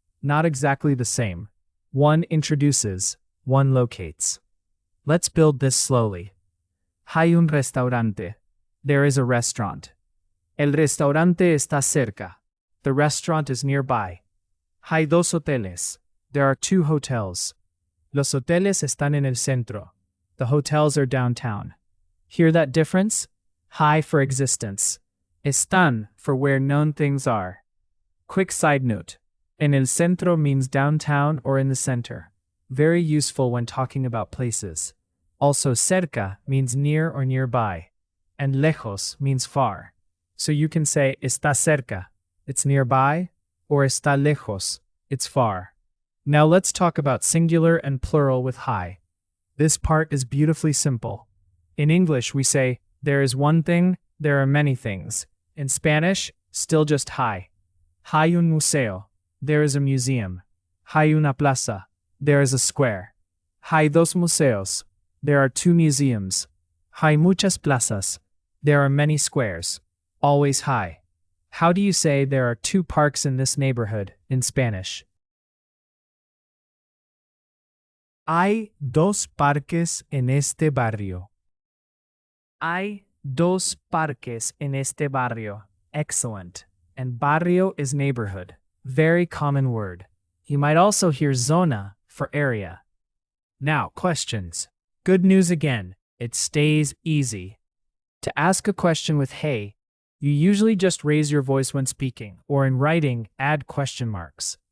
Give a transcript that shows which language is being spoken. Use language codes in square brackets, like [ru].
[en] Not exactly the same. One introduces, one locates. Let's build this slowly. [es] Hay un restaurante. [en] There is a restaurant. [es] El restaurante está cerca. [en] The restaurant is nearby. [es] Hay dos hoteles. [en] There are 2 hotels. [es] Los hoteles están en el centro. [en] The hotels are downtown. Hear that difference? Hay for existence. Están for where known things are. Quick side note. En el centro means downtown or in the center. Very useful when talking about places. Also, cerca means near or nearby. And lejos means far. So you can say [es] está cerca, [en] it's nearby, or [es] está lejos, [en] it's far. Now let's talk about singular and plural with hay. This part is beautifully simple. In English, we say, there is one thing, there are many things. In Spanish, still just hay. [es] Hay un museo. [en] There is a museum. [es] Hay una plaza. [en] There is a square. [es] Hay dos museos. [en] There are 2 museums. [es] Hay muchas plazas. [en] There are many squares. Always hay. How do you say there are 2 parks in this neighborhood in Spanish? [es] Hay dos parques en este barrio. Hay dos parques en este barrio. [en] Excellent. And barrio is neighborhood. Very common word. You might also hear zona for area. Now, questions. Good news again. It stays easy. To ask a question with hey, you usually just raise your voice when speaking, or in writing, add question marks.